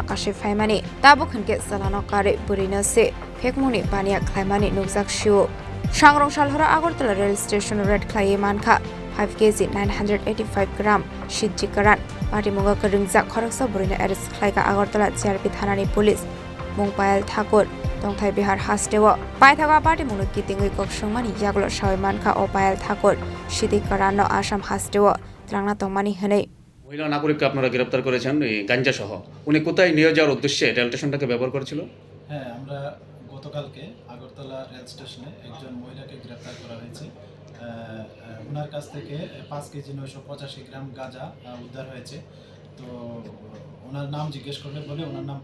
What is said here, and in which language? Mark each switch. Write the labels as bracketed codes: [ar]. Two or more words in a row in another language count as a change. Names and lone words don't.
[trp] kashi phaimani tabo khanke salano kare burino se fekmungni bania khlaimani nukjak shiu Sangrongsal Horo Agartala rail station red Khlaiwi Mankha 5 kg 985 gram Siddi Kwran Padi mungo kerengja khoroksa burino eres Khlaiga Agartala JRP thanani police mungpail thakur tongthai bihar hastewo paithaga party munu kitingui koksungmani yaglo Khlaiwi Mankha o pail thakur Siddi Kwran no Assam hastewo ত্রাংনা তংমানি হনে [bn] মহিলা নাগরিককে আপনারা গ্রেফতার করেছেন এই গাঞ্জা সহ উনি কোথায় নিয়ে যাওয়ার উদ্দেশ্যে রেল স্টেশনটাকে ব্যবহার করেছিল হ্যাঁ আমরা গতকালকে আগরতলা রেল স্টেশনে একজন মহিলাকে গ্রেফতার করা হয়েছে ওনার কাছ থেকে 5 কেজি 985 গ্রাম গাঁজা উদ্ধার হয়েছে তো ওনার নাম জিজ্ঞেস করলে বলে ওনার নাম